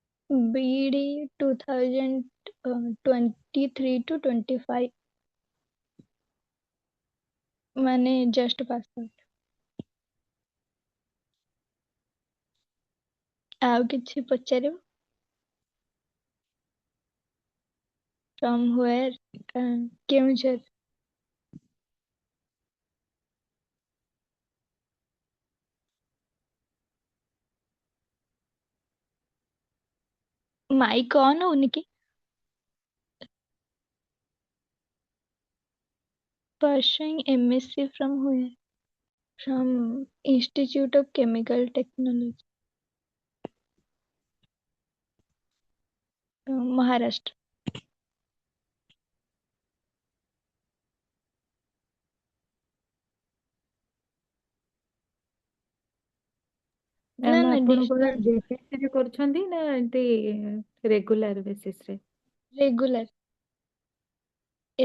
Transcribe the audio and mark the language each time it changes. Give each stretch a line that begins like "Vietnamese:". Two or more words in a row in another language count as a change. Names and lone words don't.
Odia: BD 2023 to 25 ମାନେ
English: just pass out.
Odia: ଆଉ କିଛି ପଚାରିବ?
English: From where?
Odia: କେଉଁଝର। ମାଇକ୍ ଅନ୍ ହଉନି କି?
English: Pursuing MSc from where? From Institute of Chemical Technology, Maharashtra.
Odia: ନା ମ୍ୟାମ୍ ନା ଆପଣ କଣ distance DCC ରେ କରୁଛନ୍ତି ନା ଏମତି
English: regular basis
Odia: ରେ? ରେଗୁଲାର।